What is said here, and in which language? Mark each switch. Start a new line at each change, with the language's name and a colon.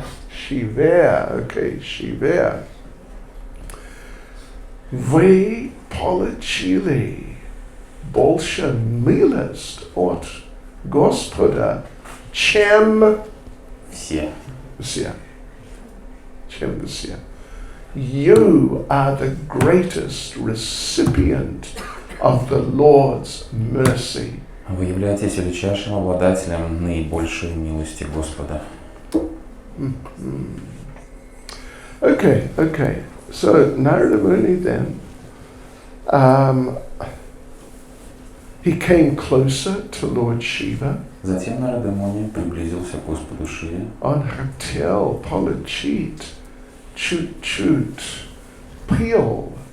Russian: Шиве, окей, Шиве. Вы получили больше милость от Господа, чем все. Чем все.
English: You are the greatest recipient of the Lord's mercy.
Russian: Вы являетесь величайшим обладателем наибольшей милости Господа.
English: Okay. So Narada Muni then, he came closer to Lord Shiva.
Russian: Затем Нарада Муни приблизился к Господу Шиве. Он хотел получить чуть-чуть пыла.